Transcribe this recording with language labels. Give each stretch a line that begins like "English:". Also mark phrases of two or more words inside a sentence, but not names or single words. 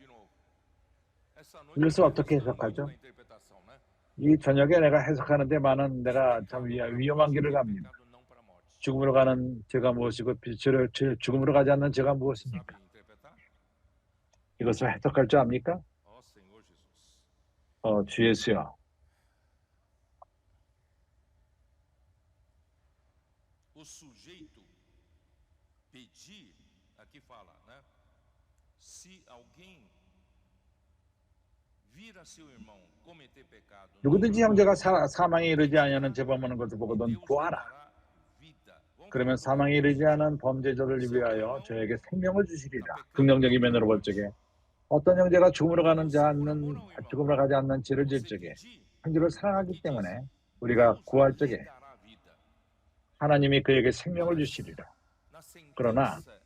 Korean: 이것을 어떻게 해석하죠? 이 저녁에 내가 해석하는데 내가 참 위험한 길을 갑니다. 죽음으로 가는 죄가 무엇이고 죽음으로 가지 않는 죄가 무엇입니까? 이것을 해석할 줄 압니까? 주 예수여.
Portuguese: O sujeito pedir, aqui fala, né? Se alguém vir a seu irmão cometer pecado,
Korean: 누구든지 형제가 사망에 이르지 아니하는 죄 범하는 것을 보거든 구하라. 그러면 사망에 이르지 않은 범죄자를 위하여 저에게 생명을 주시리라. 긍정적인 면으로 볼 적에 어떤 형제가 죽음으로 가지 않는 죄를 질 적에 형제를 사랑하기 때문에 우리가 구할 적에 하나님이 그에게 생명을 주시리라.